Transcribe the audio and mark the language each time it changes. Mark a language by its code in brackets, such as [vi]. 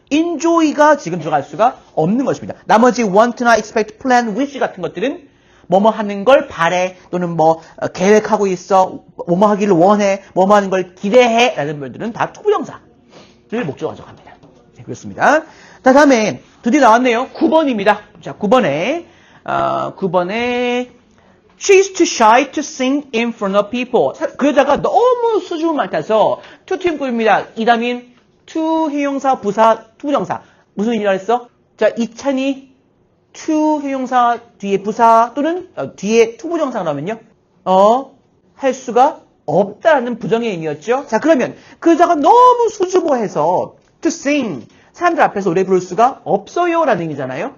[ko] enjoy가 지금 들어갈 수가 없는 것입니다. 나머지 want나 expect, plan, wish 같은 것들은 뭐뭐 하는 걸 바래 또는 계획하고 있어 뭐뭐 하기를 원해 뭐뭐 하는 걸 기대해 라는 분들은 다 투부정사를 목적으로 가져갑니다. 네, 그렇습니다. 자, 다음에 드디어 나왔네요. 9번입니다. 자, 9번에 [en] 'She's too shy to sing in front of people.' [ko] 그 여자가 너무 수줍음 많다서 투투용법입니다. 이다민 to 형용사 부사 투부정사. 무슨 의미라 했어? 자, 이찬이 to 형용사 뒤에 부사 또는 뒤에 투부정사 나오면요. 할 수가 없다라는 부정의 의미였죠. 자, 그러면 그 여자가 너무 수줍어해서 to sing 사람들 앞에서 노래 부를 수가 없어요라는 의미잖아요.